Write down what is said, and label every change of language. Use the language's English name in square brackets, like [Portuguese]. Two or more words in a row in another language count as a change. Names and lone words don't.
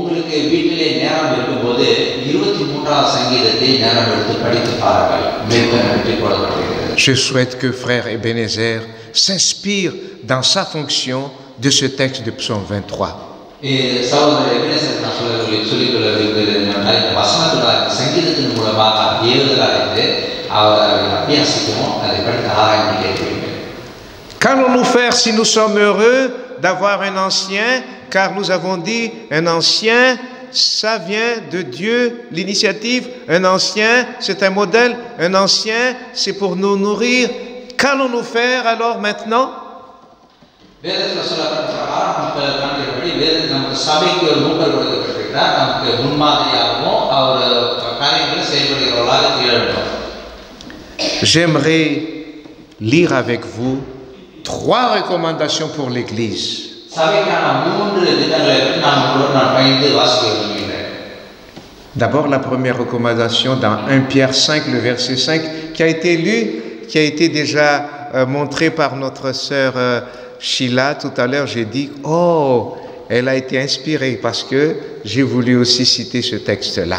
[French] Je souhaite que frère Ebenezer s'inspire dans sa fonction de ce texte de psaume 23. [Tamil] சகோதரர் எபினேசர் நான் சொல்லிக்கொள்ள விரும்புகிறது என்னவென்றால் இந்த வசனத்தோட சங்கீதத்தின் மூலமாக ஏவுதலாக இருந்து அவர் அதை அபியாசிக்கவும் அதை படித்து ஆராய்ந்து கேட்கிறீர்கள். [French] Qu'allons-nous faire si nous sommes heureux d'avoir un ancien? Car nous avons dit, un ancien, ça vient de Dieu, l'initiative. Un ancien, c'est un modèle. Un ancien, c'est pour nous nourrir. Qu'allons-nous faire alors maintenant? [Tamil] வேதத்தில் சொல்லப்பட்ட பிரகாரம் நமக்கு காண்கிறபடி வேதத்தில் நமக்கு சபைக்கு ஒரு மூப்பர் கொடுக்கப்பட்டிருக்கிறார். நமக்கு முன்மாதிரியாகவும் அவர் காரியங்களை செயல்படுகிறவர்களாக திகழட்டும். [French] J'aimerais lire avec vous 3 recommandations pour l'Église. [Tamil] சபைக்கான 3 திட்டங்களை பற்றி நான் பகிர்ந்து வாசிக்க விரும்புகிறேன். [French] D'abord, la première recommandation dans 1 Pierre 5, le verset 5, qui a été lu, qui a été déjà montré par notre sœur Sheila tout à l'heure. J'ai dit, oh, elle a été inspirée parce que j'ai voulu aussi citer ce texte-là.